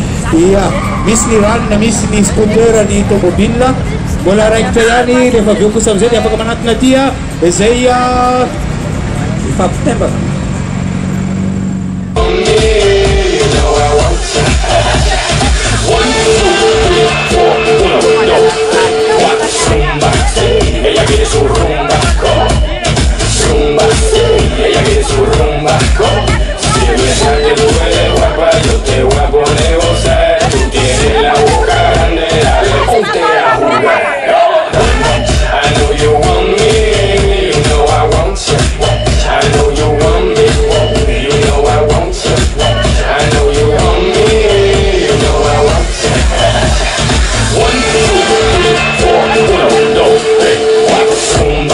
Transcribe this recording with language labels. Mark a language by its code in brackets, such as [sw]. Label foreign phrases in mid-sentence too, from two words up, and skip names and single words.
[mg] Iya, misy ny rano na misy ny scooter ny tomobile mbola raikitra ihany rehefa avy eo kosa amizay dia afaka manatona aty izay ifampitembaka. [es] Ella quiere su rumba, rumba. Ella quiere su rumba, si piensas que tú eres guapa, yo te voy a poner gozar. Tú tienes la boca grande, dale, ponte a jugar. [en] I know you want me, you know I want you. I know you want me, you know I want you. I know you want me, you know I want you. 1, 2, 3, 4, 1, 2, 3, 4, rumba.